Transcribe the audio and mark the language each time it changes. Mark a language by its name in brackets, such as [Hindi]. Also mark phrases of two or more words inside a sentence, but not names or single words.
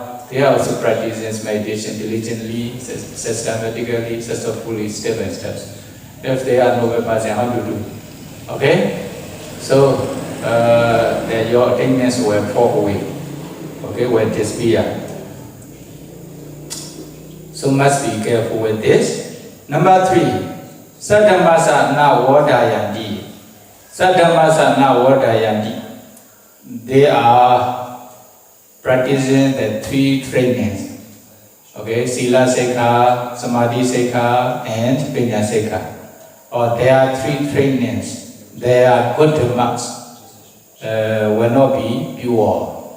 [English] They are also practicing meditation diligently, systematically, successfully, step by step. If they are noble person, how to do? Okay? So, then your attainments will fall away. Okay, will disappear. So must be careful with this. Number 3, [Pali] Saddhamasa na vadayanti. Saddhamasa na vadayanti. [English] They are practicing the 3 trainings. [Pali] Okay, Sila Sekha, Samadhi Sekha, and Panya Sekha. [English] Or there are 3 trainings. They are good marks. Will not be pure.